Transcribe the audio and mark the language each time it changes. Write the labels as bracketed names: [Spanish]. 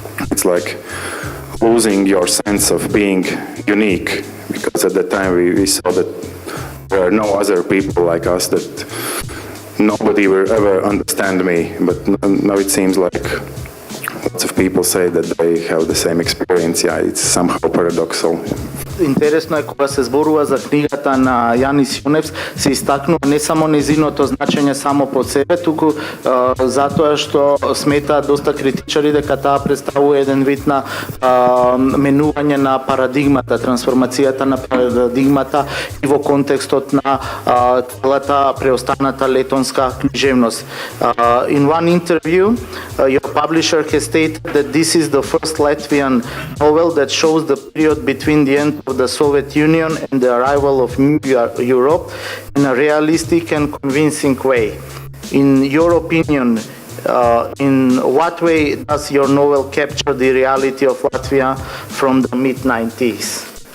[English] It's like losing your sense of being unique, because at the time we saw that there are no other people like us, that nobody will ever understand me. But now it seems like lots of people say that they have the same experience. Yeah, it's somehow paradoxal. [Macedonian] Интересно е кога се зборува за книгата на Јанис Јоневс, се истакнува не само незиното значење само по себе, туку затоа што сметаат доста критичари дека таа представува еден вид на менување на парадигмата, трансформацијата на парадигмата и во контекстот на целата преостаната летонска книжевност. [English] In one interview, your publisher has stated that this is the first Latvian novel that shows the period between the end of the Soviet Union and the arrival of New Europe in a realistic and convincing way. In your opinion, in what way does your novel capture the reality of Latvia from the mid-90s?